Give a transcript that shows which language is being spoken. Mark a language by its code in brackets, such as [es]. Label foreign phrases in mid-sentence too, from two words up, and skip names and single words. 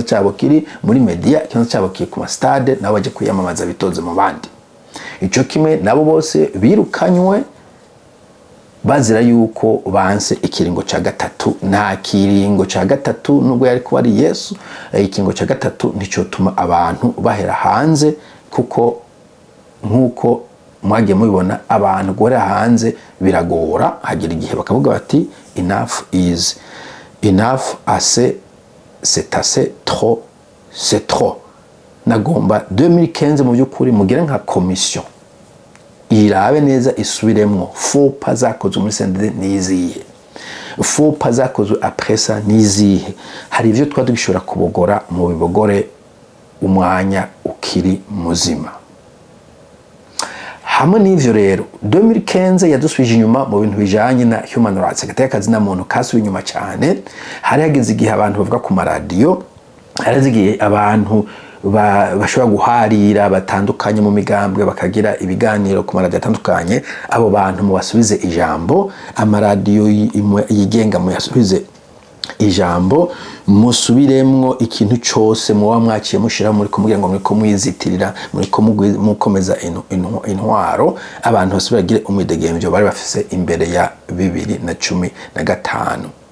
[rn] cyabo kiri muri media ikibanza cyabo kiri ku stade nabo baje kwiyamamaza bitoze mu bandi ico kimwe nabo bose birukanywe bazira yuko banse ikiringo ca gatatu nta kiringo ca gatatu nubwo yari ko ari Yesu ikiringo ca gatatu nico tuma abantu bahera hanze kuko nkuko mwagiye mubibona abantu gore hanze biragora hagira igihe bakavuga bati [en] enough is enough [fr] assez c'est assez trop c'est trop [rn] nagomba 2015 mu byukuri mugire nka commission irabe neza isubiremwo fopa zakozwe muri CNDD nizihe fopa zakozwe [fr] après ça [rn] nizihe hari ivyo twadugishora kubogora mu bibogore umwanya ukiri muzima hamwe n'ivyo rero 2015 yadusubije inyuma mu bintu bijanye na [en] human rights [rn] gatekazi na muntu kasuye inyuma cyane hari hageze igihe abantu bavuga ku maradiyo hari igihe abantu bashobora guharira batandukanye mu migambwe bakagira ibiganiro ku maradiyo atandukanye abo bantu mu basubize ijambo amaradiyo yigenga mu yasubize ijambo musubiremwo ikintu cyose muba mwaciye mushira muri kumubwira ngo muri ko mwizitirira muri ko mukomeza intwaro abantu basubiragire umwidegemvyo bari bafise imbere ya 2015